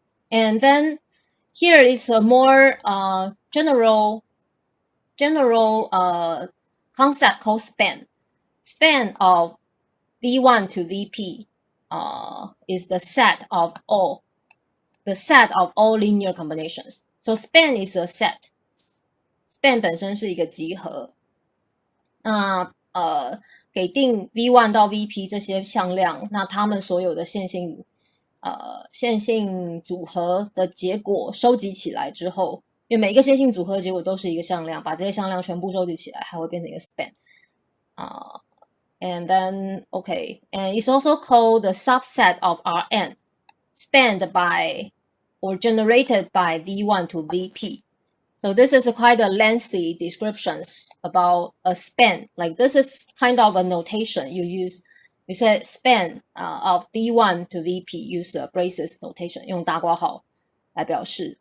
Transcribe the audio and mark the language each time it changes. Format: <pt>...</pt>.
<en>And then here is a more general concept called span. Span of V1 to VP is the set of all linear combinations. So span is a set.</en> <zh>span 本身是一个集合。那给定 V1 到 VP 这些向量，那它们所有的线性组合的结果收集起来之后，因为每一个线性组合的结果都是一个向量，把这些向量全部收集起来，还会变成一个 span。</zh> <en>And then, okay, and it's also called the subset of Rn, spanned by or generated by V1 to VP. So this is quite a lengthy descriptions about a span. Like this is kind of a notation you use. You said span of V1 to VP, use a braces notation,</en> <zh>用大括号来表示.</zh>